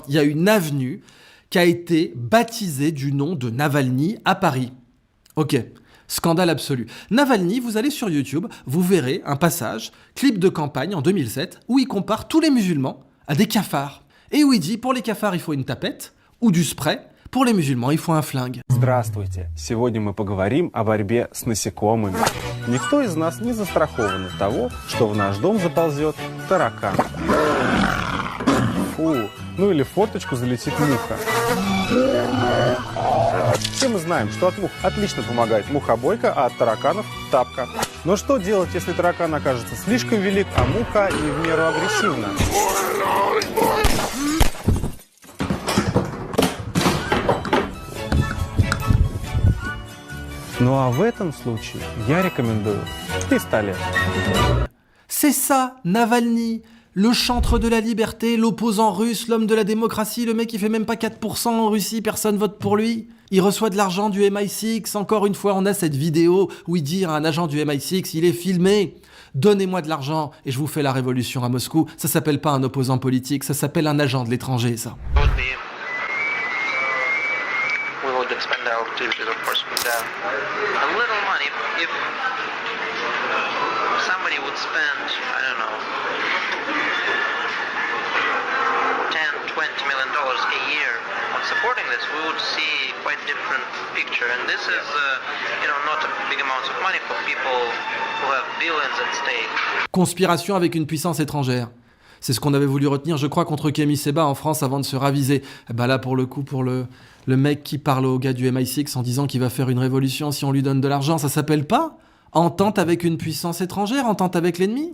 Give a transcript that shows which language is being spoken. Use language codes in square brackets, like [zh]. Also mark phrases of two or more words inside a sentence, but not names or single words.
[fr] Il y a une avenue qui a été baptisé du nom de Navalny à Paris. Ok, scandale absolu. Navalny, vous allez sur YouTube, vous verrez un passage, clip de campagne en 2007, où il compare tous les musulmans à des cafards. Et où il dit, pour les cafards, il faut une tapette ou du spray, pour les musulmans, il faut un flingue. [ru] Здравствуйте. Сегодня мы поговорим о борьбе с насекомыми. Никто из нас не застрахован от того, что в наш дом заползет таракан. Фу. Ну или в форточку залетит муха. Все мы знаем, что от мух отлично помогает мухобойка, а от тараканов тапка. Но что делать, если таракан окажется слишком велик, а муха не в меру агрессивна? Ну а в этом случае я рекомендую пистолет. [fr] C'est ça, Navalny, le chantre de la liberté, l'opposant russe, l'homme de la démocratie, le mec qui fait même pas 4% en Russie, personne vote pour lui. Il reçoit de l'argent du MI6. Encore une fois, on a cette vidéo où il dit à un agent du MI6, il est filmé. Donnez-moi de l'argent et je vous fais la révolution à Moscou. Ça s'appelle pas un opposant politique, ça s'appelle un agent de l'étranger, ça. [en] We would expend our activities, of course, with a little money. If somebody would spend, I don't know, $10, $20 million a year on supporting this, we would see quite different picture. And this is, not a big amounts of money for people who have billions at stake. [fr] Conspiration avec une puissance étrangère. C'est ce qu'on avait voulu retenir, je crois, contre Kémy Séba en France avant de se raviser. Et ben là, pour le coup, pour le mec qui parle au gars du MI6 en disant qu'il va faire une révolution si on lui donne de l'argent, ça s'appelle pas entente avec une puissance étrangère, entente avec l'ennemi.